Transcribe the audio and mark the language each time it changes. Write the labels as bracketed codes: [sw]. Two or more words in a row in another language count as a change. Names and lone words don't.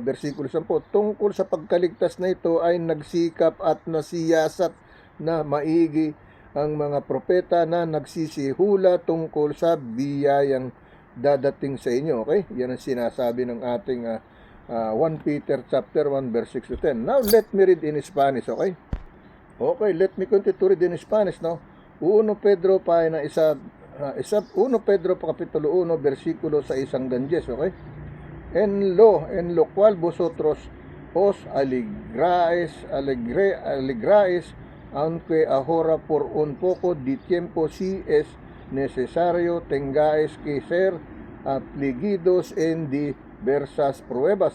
[tl] Versikulo 10, tungkol sa pagkaligtas na ito ay nagsikap at nasiyasat na maigi ang mga propeta na nagsisihula tungkol sa biyayang dadating sa inyo, okay? Yan ang sinasabi ng ating [en] 1 Peter chapter 1 verse 6 to 10. Now let me read in Spanish, okay? Okay, let me continue to read in Spanish, no? [tl] 1 Pedro pahina 1 Pedro kapitulo 1 versikulo 6 hanggang 10, okay? [es] En lo cual vosotros os alegráis, aunque ahora por un poco de tiempo, si es necesario, tengáis que ser afligidos en diversas pruebas.